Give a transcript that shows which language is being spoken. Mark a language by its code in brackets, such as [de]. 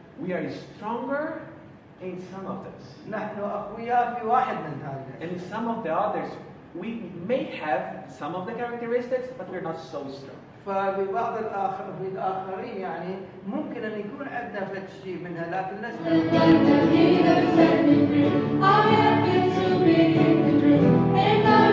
[en] we are stronger in some of this. [ar] نحن أقوياء في واحد من هذه. [en] And in some of the others, we may have some of the characteristics, but we're not so strong. [ar] فببعض في الآخرين يعني ممكن أن يكون عندنا شيء منها لكن لسنا.